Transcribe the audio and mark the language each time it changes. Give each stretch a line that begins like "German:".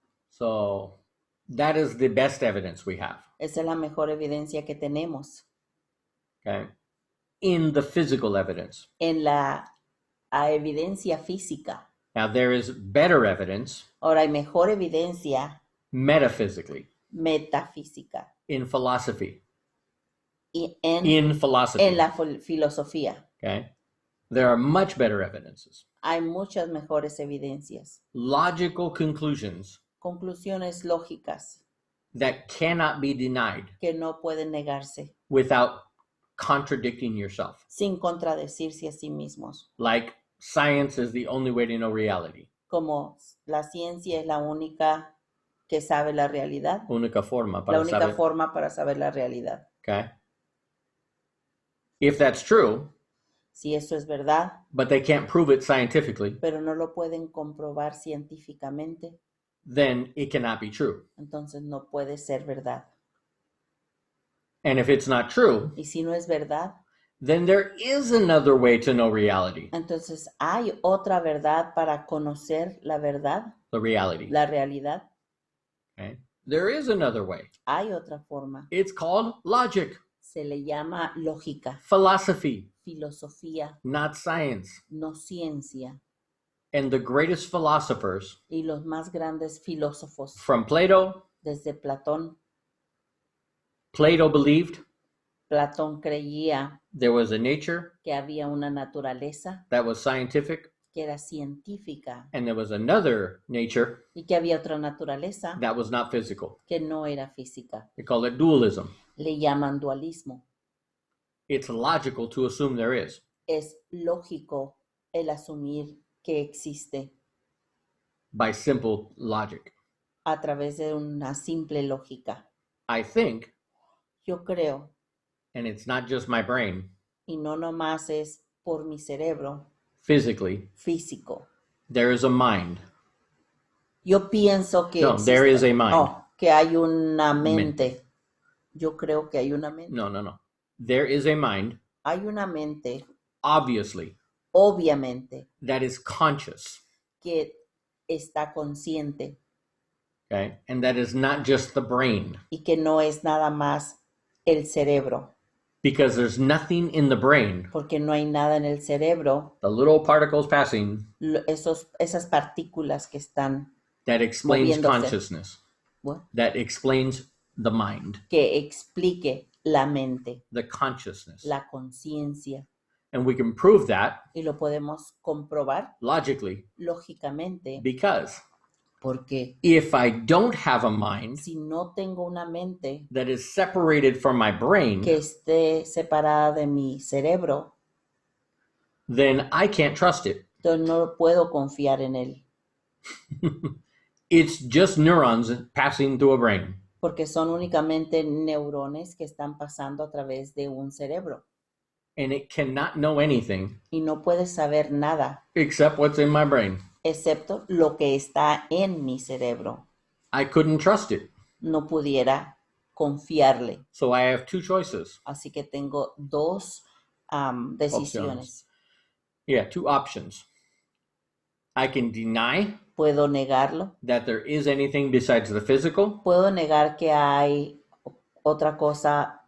English: So that is the best evidence we have.
Spanish: Esa es la mejor evidencia que tenemos
English: Okay? In the physical evidence.
Spanish: en la evidencia física.
English: Now there is better evidence
Spanish: Ahora hay mejor evidencia
English: metaphysically
Spanish: metafísica
English: in philosophy.
Spanish: y en
English: In
Spanish: la filosofía.
English: Okay? There are much better evidences.
Spanish: Hay muchas mejores evidencias,
English: Logical conclusions
Spanish: conclusiones lógicas
English: that cannot be denied
Spanish: que no pueden negarse
English: without contradicting yourself.
Spanish: sin contradecirse a sí mismos.
English: Like science is the only way to know reality.
Spanish: Como la ciencia es la única que sabe la realidad, Única forma la para única saber. forma para saber la realidad.
English: Okay? If that's true,
Spanish: Si eso es verdad,
English: but they can't prove it scientifically,
Spanish: pero no lo pueden comprobar científicamente,
English: then it cannot be true.
Spanish: entonces no puede ser verdad.
English: And if it's not true,
Spanish: Y si no es verdad,
English: then there is another way to know reality.
Spanish: entonces hay otra verdad para conocer la verdad,
English: The reality.
Spanish: la realidad.
English: Okay? There is another way.
Spanish: Hay otra forma.
English: It's called logic,
Spanish: Se le llama lógica,
English: philosophy,
Spanish: filosofía,
English: not science.
Spanish: no ciencia.
English: And the greatest philosophers
Spanish: Y los más grandes filósofos,
English: from Plato,
Spanish: desde Platón,
English: Plato believed
Spanish: Platón creía
English: there was a nature
Spanish: que había una naturaleza
English: that was scientific,
Spanish: que era científica
English: and there was another nature
Spanish: y que había otra naturaleza
English: that was not physical.
Spanish: que no era física.
English: They call it dualism.
Spanish: Le llaman dualismo.
English: It's logical to assume there is.
Spanish: Es lógico el asumir que existe
English: By simple logic.
Spanish: a través de una simple lógica.
English: I think,
Spanish: Yo creo,
English: and it's not just my brain,
Spanish: y no nomás es por mi cerebro
English: physically,
Spanish: físico.
English: there is a mind.
Spanish: Yo pienso que
English: No, there is a mind.
Spanish: que hay una mente. Yo creo que hay una mente.
English: No. There is a mind,
Spanish: Hay una mente,
English: obviously,
Spanish: obviamente,
English: that is conscious.
Spanish: que está consciente
English: Okay? And that is not just the brain.
Spanish: y que no es nada más el cerebro,
English: Because there's nothing in the brain,
Spanish: porque no hay nada en el cerebro,
English: the little particles passing,
Spanish: esas partículas que están,
English: that explains
Spanish: Moviéndose.
English: consciousness. what? That explains the mind,
Spanish: que explique la mente,
English: the consciousness.
Spanish: la conciencia.
English: And we can prove that
Spanish: Y lo podemos comprobar
English: logically
Spanish: lógicamente
English: because
Spanish: porque
English: if I don't have a mind
Spanish: si no tengo una mente
English: that is separated from my brain,
Spanish: que esté separada de mi cerebro,
English: then I can't trust it.
Spanish: entonces no puedo confiar en él,
English: It's just neurons passing through a brain.
Spanish: porque son únicamente neurones que están pasando a través de un cerebro
English: And it cannot know anything
Spanish: y no puedes saber nada
English: except what's in my brain.
Spanish: excepto lo que está en mi cerebro.
English: I couldn't trust it.
Spanish: No pudiera confiarle.
English: So I have two choices.
Spanish: Así que tengo dos decisiones.
English: Yeah, two options. I can deny
Spanish: Puedo negarlo.
English: that there is anything besides the physical,
Spanish: Puedo negar que hay otra cosa